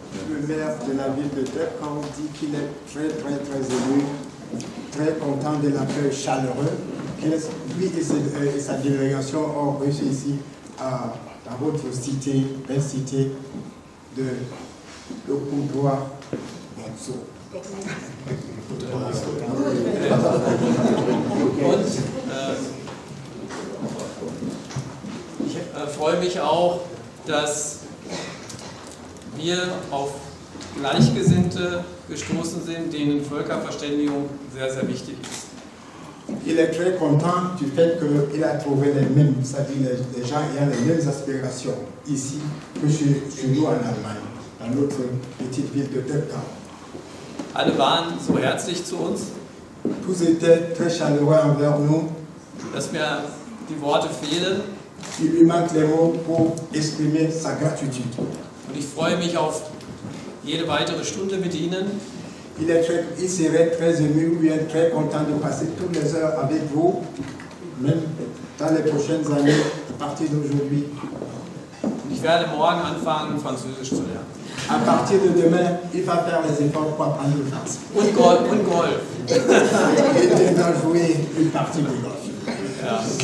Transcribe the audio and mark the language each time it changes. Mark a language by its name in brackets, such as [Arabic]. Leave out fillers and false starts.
[French] Le maire de la ville de Teppan dit qu'il est très ému, très content de l'accueil chaleureux que lui et sa délégation ont reçu ici dans votre cité, belle cité de le Coudray-Montceau. [German] Und ich freue mich auch, dass wir auf Gleichgesinnte gestoßen sind, denen Völkerverständigung sehr, sehr wichtig ist. [French] Il est très content du fait qu'il a trouvé les mêmes, c'est-à-dire les gens ayant les mêmes aspirations ici que chez nous en Allemagne, dans notre petite ville de Teppan. [German] Alle waren so herzlich zu uns, [French] Tous étaient très chaleureux envers nous. [German] dass mir die Worte fehlen. [French] Il lui manque les mots pour exprimer sa gratitude. [German] Und ich freue mich auf jede weitere Stunde mit Ihnen. [French] Il serait très ému, ou bien très content de passer toutes les heures avec vous, même dans les prochaines années, à partir d'aujourd'hui. [German] Und ich werde morgen anfangen, Französisch zu lernen. [French] À partir de demain, il va faire les efforts pour apprendre le français. [German] Und Golf. [French] Et il va jouer une partie de golf. [German] Ja.